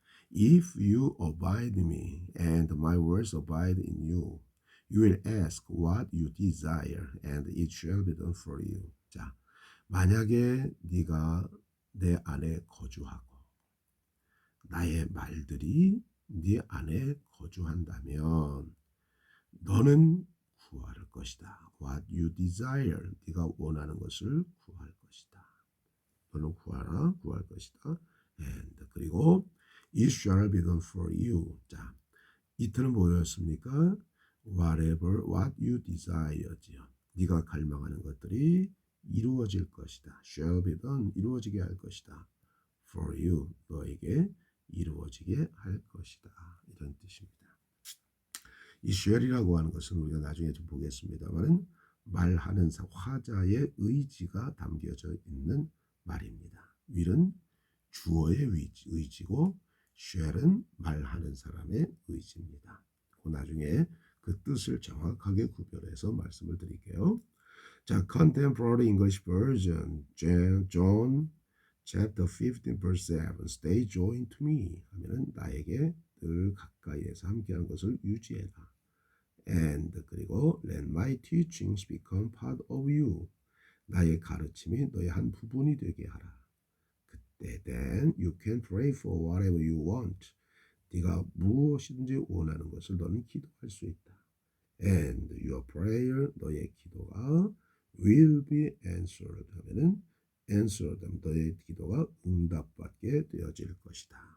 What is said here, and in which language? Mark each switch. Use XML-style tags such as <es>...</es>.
<en>If you abide in me and my words abide in you, you will ask what you desire and it shall be done for you.</en> <ko>자, 만약에 네가 내 안에 거주하고 나의 말들이 네 안에 거주한다면 너는 구할 것이다.</ko> <en>What you desire.</en> <ko>네가 원하는 것을 구할 것이다. 너는 구할 것이다.</ko> <en>And</en> <ko>그리고</ko> <en>it shall be done for you.</en> <ko>자, 이틀은 뭐였습니까?</ko> <en>Whatever what you desire</en> <ko>지요. 네가 갈망하는 것들이 이루어질 것이다.</ko> <en>Shall be done.</en> <ko>이루어지게 할 것이다.</ko> <en>For you.</en> <ko>너에게 이루어지게 할 것이다. 이런 뜻입니다. 이 쉘이라고 하는 것은 우리가 나중에 좀 보겠습니다만 말하는 화자의 의지가 담겨져 있는 말입니다. will은 주어의 의지고 쉘은 말하는 사람의 의지입니다. 그 나중에 그 뜻을 정확하게 구별해서 말씀을 드릴게요.</ko> <en>자, Contemporary English Version, John chapter 15, verse 7. Stay joined to me</en> <ko>하면은 나에게 늘 가까이에서 함께하는 것을 유지해라.</ko> <en>And</en> <ko>그리고</ko> <en>let my teachings become part of you.</en> <ko>나의 가르침이 너의 한 부분이 되게 하라. 그때</ko> <en>then you can pray for whatever you want.</en> <ko>네가 무엇이든지 원하는 것을 너는 기도할 수 있다.</ko> <en>And your prayer,</en> <ko>너의 기도가</ko> <en>will be answered</en> <ko>하면은 answered 하면 너의 기도가 응답받게 되어질 것이다.</ko>